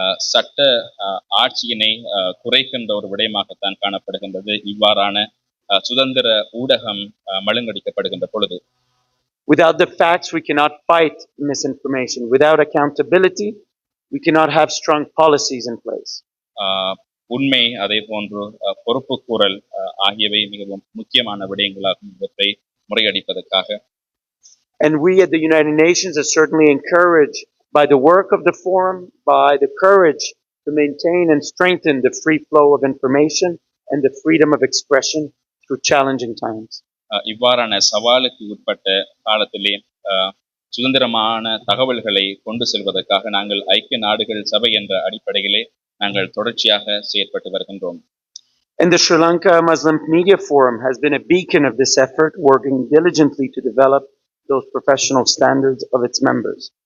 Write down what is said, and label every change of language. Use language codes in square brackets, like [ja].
[ta] சட்ட ஆட்சியினை குறைக்கின்ற ஒரு விடயமாகத்தான் காணப்படுகின்றது இவ்வாறான சுதந்திர ஊடகம் மழுங்கடிக்கப்படுகின்ற பொழுது. [en] Without the facts, we cannot fight misinformation. Without accountability, we cannot have strong policies in place. [ta] உண்மை அதே போன்று பொறுப்பு கூறல் ஆகியவை மிகவும் முக்கியமான விடயங்களாகும் இவற்றை முறையடிப்பதற்காக. [en] And we at the United Nations are certainly encouraged by the work of the forum, by the courage to maintain and strengthen the free flow of information and the freedom of expression through challenging times. [ta] இவ்வாறான சவாலுக்கு உட்பட்ட காலத்திலே சுதந்திரமான தகவல்களை கொண்டு செல்வதற்காக நாங்கள் ஐக்கிய நாடுகள் சபை என்ற அடிப்படையிலே நாங்கள் தொடர்ச்சியாக செயற்பட்டு வருகின்றோம். [en] And the Sri Lanka Muslim Media Forum has been a beacon of this effort, working diligently to develop those professional standards of its members.